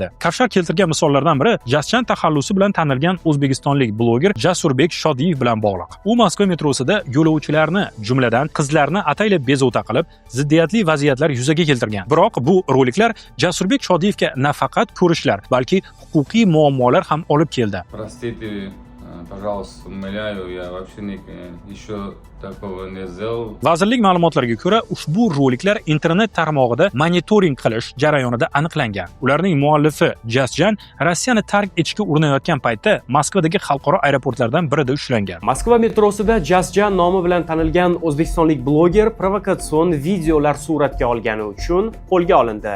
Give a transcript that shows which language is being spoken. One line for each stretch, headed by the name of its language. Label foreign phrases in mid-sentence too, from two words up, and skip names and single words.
Uzbek: Kafshar keltirgan misollardan biri Jaschan taxallusi bilan tanilgan o'zbekistonlik bloger Jasurbek Shodiyev bilan bog'liq. U Moskva metrosida yo'lovchilarni, jumladan qizlarni ataylab bezovta qilib, ziddiyatli vaziyatlar yuzaga keltirgan. Biroq bu roliklar Jasurbek Shodiyevga nafaqat ko'rishlar, balki huquqiy muammolar ham olib keldi.
Russian: Простите, пожалуйста, умоляю, я вообще еще такого не сделал.
Uzbek: Vazirlik ma'lumotlariga ko'ra, ushbu roliklar internet tarmog'ida monitoring qilish jarayonida aniqlangan. Ularning muallifi Jasjan Rossiyani tark etishga urinayotgan paytda Moskvadagi xalqaro aeroportlardan birida ushlangan. Moskva metrosida Jasjan nomi bilan tanilgan o'zbekistonlik bloger provokatsion videolar suratga olgani uchun qo'lga olindi.